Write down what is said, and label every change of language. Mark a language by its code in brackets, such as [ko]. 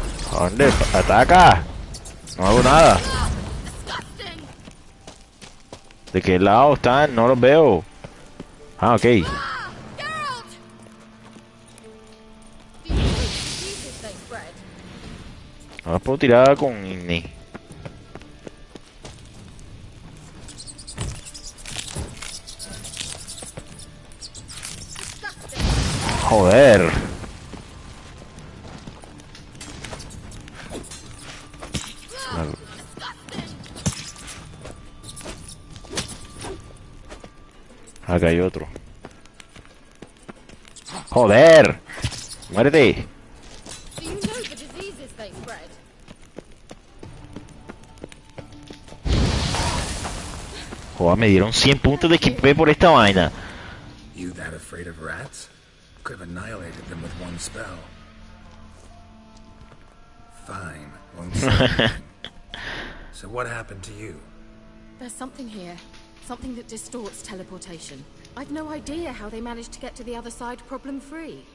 [es] ¿A dónde? ¡Ataca! No hago nada. [en] Ah! Disgusting! [es] ¿De qué lado están? No los veo. Ah, ok. Ah! Geralt! [en] Do you know the diseases they spread? [es] No las puedo tirar con Igni. [en] Disgusting. [es] Joder. Acá hay otro. Joder. Muérete. [en] Do you know the diseases they spread? [es] Joder, me dieron 100 puntos de XP por esta vaina. [en] You that afraid of rats? Could have annihilated them with one spell. Fine, won't say anything. So what happened to you? There's something here. Something that distorts teleportation. I've no idea how they managed to get to the other side problem-free.